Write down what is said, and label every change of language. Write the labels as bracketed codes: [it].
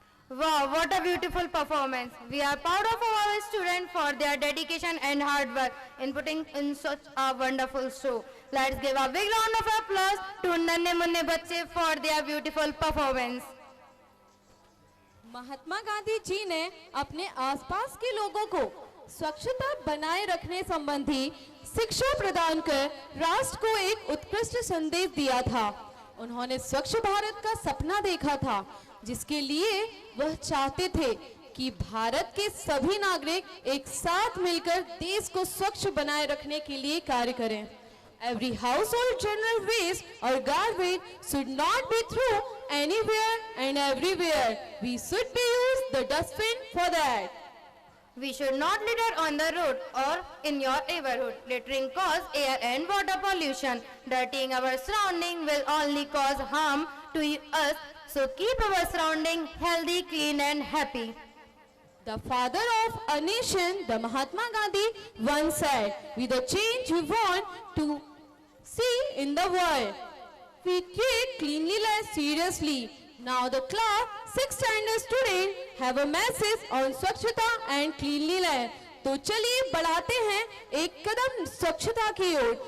[en] Wow, what a beautiful performance. We are proud of our students for their dedication and hard work in putting in such a wonderful show. Let's give a big round of applause to Nanne Munne Bacche for their beautiful performance. [hi] Mahatma Gandhi ji ने अपने आसपास के लोगों को स्वच्छता बनाए रखने संबंधी शिक्षा प्रदान कर राष्ट्र को एक उत्कृष्ट संदेश दिया था। उन्होंने स्वच्छ भारत का सपना देखा था, जिसके लिए वह चाहते थे कि भारत के सभी नागरिक एक साथ मिलकर देश को स्वच्छ बनाए रखने के लिए कार्य करें। [en] Every household general waste or garbage should not be thrown anywhere and everywhere. We should be use the dustbin for that. We should not litter on the road or in your neighborhood. Littering causes air and water pollution. Dirtying our surrounding will only cause harm to us. So keep our surrounding healthy, clean and happy. The father of a nation, the Mahatma Gandhi, once said, with the change we want to see in the world, we take cleanliness seriously. Now the class 6th standard students have a message on स्वच्छता and cleanliness. [hi] तो चलिए बढ़ाते हैं एक कदम स्वच्छता की ओर.